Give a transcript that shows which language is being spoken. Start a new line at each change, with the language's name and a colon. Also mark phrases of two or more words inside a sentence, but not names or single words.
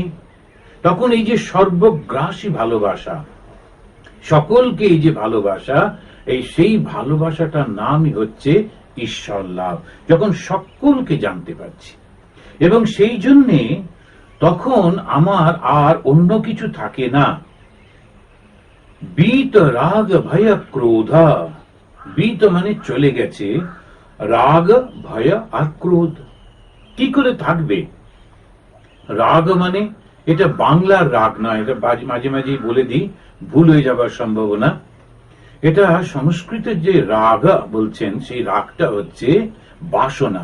Bangla: তখন এই যে সর্বগ্রাসী ভালোবাসা, সকলকে এই যে ভালোবাসা, এই সেই ভালোবাসাটার নামই হচ্ছে ঈশ্বর লাভ। যখন সকলকে জানতে পারছি, এবং সেই জন্যে তখন আমার আর অন্য কিছু থাকে না।
Sanskrit: बीत राग भय क्रोध,
Bangla: बीत মানে চলে গেছে, রাগ ভয় আর ক্রোধ কি করে থাকবে? রাগ মানে এটা বাংলার রাগ নয়, এটা মাঝে মাঝে বলে দিই, ভুল হয়ে যাবার সম্ভাবনা। এটা সংস্কৃতের যে রাগ বলছেন, সেই রাগটা হচ্ছে বাসনা।